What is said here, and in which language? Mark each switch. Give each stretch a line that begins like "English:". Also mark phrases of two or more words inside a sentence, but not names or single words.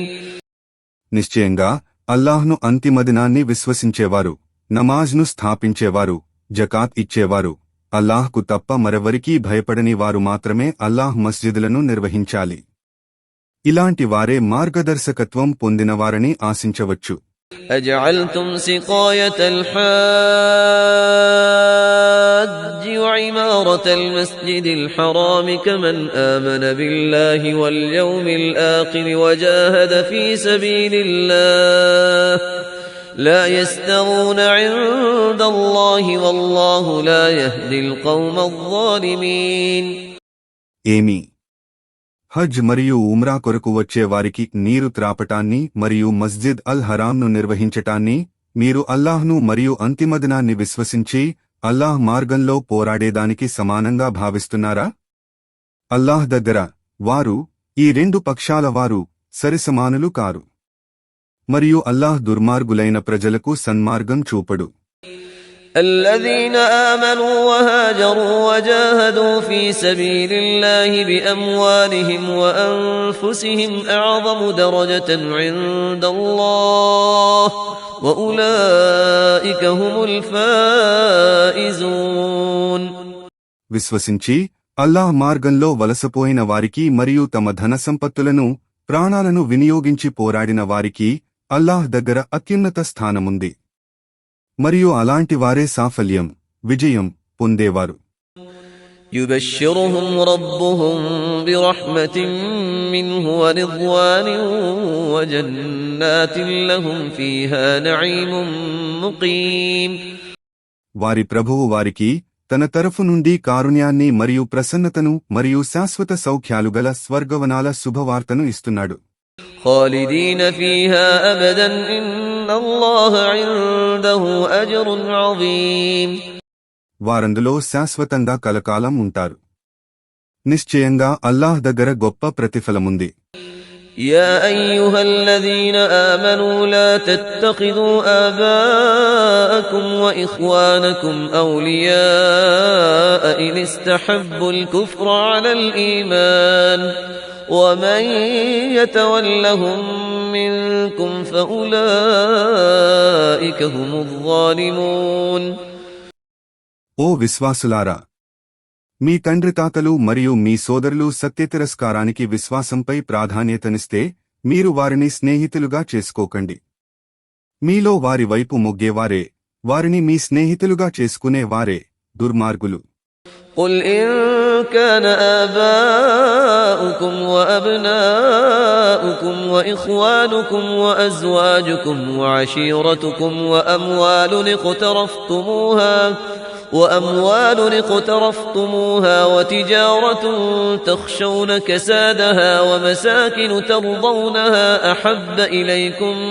Telugu: నిశ్చయంగా అల్లాహ్ను అంతిమ దినాన్ని విశ్వసించేవారు, నమాజ్ను స్థాపించేవారు, జకాత్ ఇచ్చేవారు, అల్లాహ్కు తప్ప మరెవరికీ భయపడని వారు మాత్రమే అల్లాహ్ మస్జిదులను నిర్వహించాలి. ఇలాంటి వారే మార్గదర్శకత్వం పొందినవారని ఆశించవచ్చు.
Arabic: أجعلتم سقاية الحاج وعمارة المسجد الحرام كمن آمن بالله واليوم الآخر وجاهد في سبيل الله لا يستوون عند الله والله لا يهدي القوم الظالمين.
Telugu: ఏమి హజ్ మరియు ఉమ్రా కొరకు వచ్చే వారికి నీరు త్రాపటాన్ని మరియు మస్జిద్ అల్ హరాంను నిర్వహించటాన్ని మీరు అల్లాహ్ను మరియు అంతిమ దినాన్ని విశ్వసించి అల్లాహ్ మార్గంలో పోరాడేదానికి సమానంగా భావిస్తున్నారా? అల్లాహ్ దగ్గర వారు ఈ రెండు పక్షాల వారు సరిసమానులు కారు. మరియు అల్లాహ్ దుర్మార్గులైన ప్రజలకు సన్మార్గం చూపడు.
Arabic: الذين آمنوا وهاجروا وجاهدوا في سبيل الله بأموالهم وأنفسهم أعظم درجة عند الله وأولئك هم الفائزون.
Telugu: విశ్వసించి అల్లాహ్ మార్గంలో వలసపోయిన వారికి మరియు తమ ధన సంపత్తులను ప్రాణాలను వినియోగించి పోరాడిన వారికి అల్లాహ్ దగ్గర అత్యున్నత స్థానముంది. మరియు అలాంటి వారే సాఫల్యం విజయం పొందేవారు.
Arabic: يبشرهم ربهم برحمة منه ورضوان وجنات لهم فيها نعيم مقيم.
Telugu: వారి ప్రభువు వారికి తన తరఫు నుండి కారుణ్యాన్ని మరియు ప్రసన్నతను మరియు శాశ్వత సౌఖ్యాలుగల స్వర్గవనాల శుభవార్తను ఇస్తున్నాడు.
Arabic: خالدين فيها أبدا إن الله عنده أجر عظيم.
Telugu: వారందులో శాశ్వతంగా కలకాలం ఉంటారు. నిశ్చయంగా అల్లాహ్ దగ్గర గొప్ప ప్రతిఫలముంది.
Arabic: يا أيها الذين آمنوا لا تتخذوا آباءكم وإخوانكم أولياء إن استحبوا الكفر على الإيمان ومن يتولهم منكم فأولئك هم الظالمون.
Telugu: ఓ విశ్వాసులారా, మీ తండ్రి తాతలు మరియు మీ సోదరులు సత్యతిరస్కారానికి విశ్వాసంపై ప్రాధాన్యతనిస్తే మీరు వారిని స్నేహితులుగా చేసుకోకండి. మీలో వారి వైపు మొగ్గేవారే, వారిని మీ స్నేహితులుగా చేసుకునేవారే దుర్మార్గులు.
Arabic: قل إن كان آباؤكم وأبناؤكم وإخوانكم وأزواجكم وعشيرتكم وأموال اقترفتموها وتجارة تخشون كسادها ومساكن ترضونها أحب إليكم